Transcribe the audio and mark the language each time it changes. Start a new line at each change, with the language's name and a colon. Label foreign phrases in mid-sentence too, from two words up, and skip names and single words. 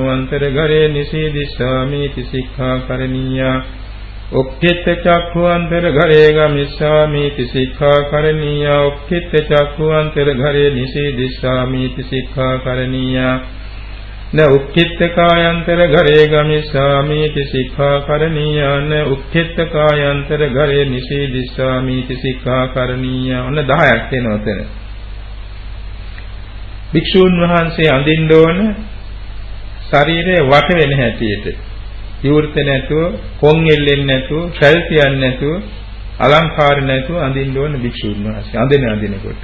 Pali: අන්තරඝරේ නිසීදිස්සාමි තිසික්ඛා කරණීයා උක්ඛිත චක්ඛු අන්තරඝරේ ගමිස්සාමි තිසික්ඛා කරණීයා උක්ඛිත චක්ඛු අන්තරඝරේ නිසීදිස්සාමි තිසික්ඛා කරණීයා න උක්ඛිත කායන්තරඝරේ ගමිස්සාමි තිසික්ඛා කරණීයා න උක්ඛිත කායන්තරඝරේ නිසීදිස්සාමි තිසික්ඛා කරණීයා
Sinhala: ඔන්න 10ක් වෙනවා එතන. භික්ෂූන් වහන්සේ අඳින්න ඕන ශරීරය වට වෙන හැටියට විවෘත නැතුව, කොන් එල්ලෙන්නේ නැතුව, ශල් තියන්නේ නැතුව, අලංකාර නැතුව අඳින්න ඕන භික්ෂූන් වහන්සේ අඳිනකොට.